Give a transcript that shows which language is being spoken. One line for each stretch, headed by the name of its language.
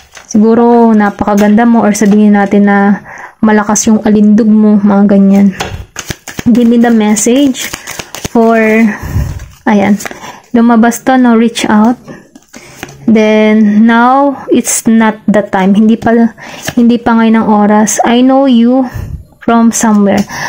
Filipino: Siguro, napakaganda mo, or sabihin natin na malakas yung alindog mo, mga ganyan.
English: Give me the message for,
Filipino: ayan, lumabas to,
English: reach out. Then, now, it's not the time.
Filipino: Hindi pa ngayon ang oras.
English: I know you from somewhere.